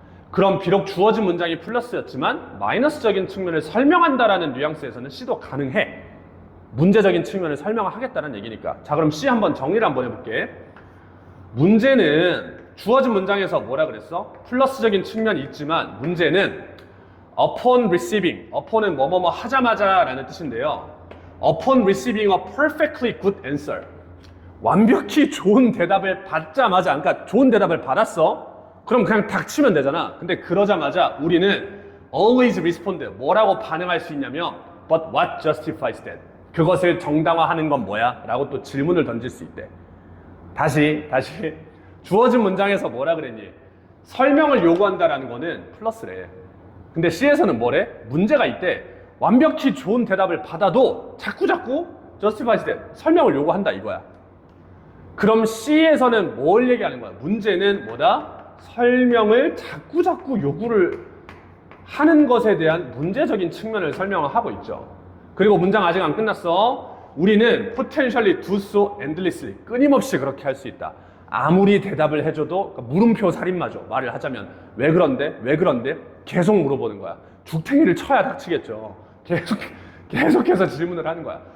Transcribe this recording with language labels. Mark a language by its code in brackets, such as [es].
[ko] 그럼 비록 주어진 문장이 플러스였지만 마이너스적인 측면을 설명한다라는 뉘앙스에서는 C도 가능해. 문제적인 측면을 설명하겠다는 얘기니까. 자 그럼 C 한번 정리를 한번 해볼게. 문제는 주어진 문장에서 뭐라 그랬어? 플러스적인 측면이 있지만 문제는 [en] upon receiving, [ko] upon은 뭐뭐뭐 하자마자 라는 뜻인데요. [en] upon receiving a perfectly good answer. [ko] 완벽히 좋은 대답을 받자마자, 그러니까 좋은 대답을 받았어? 그럼 그냥 닥치면 되잖아. 근데 그러자마자 우리는 [en] always respond. [ko] 뭐라고 반응할 수 있냐면 [en] but what justifies that? [ko] 그것을 정당화하는 건 뭐야? 라고 또 질문을 던질 수 있대. 다시 주어진 문장에서 뭐라 그랬니? 설명을 요구한다라는 거는 플러스래. 근데 C에서는 뭐래? 문제가 있대. 완벽히 좋은 대답을 받아도 자꾸 [en] justifies that. [ko] 설명을 요구한다 이거야. 그럼 C에서는 뭘 얘기하는 거야? 문제는 뭐다? 설명을 자꾸 요구를 하는 것에 대한 문제적인 측면을 설명을 하고 있죠. 그리고 문장 아직 안 끝났어. 우리는 [en] potentially do so endlessly. [ko] 끊임없이 그렇게 할 수 있다. 아무리 대답을 해줘도 그러니까 물음표 살인마죠. 말을 하자면 왜 그런데? 계속 물어보는 거야. 죽탱이를 쳐야 닥치겠죠. 계속해서 질문을 하는 거야.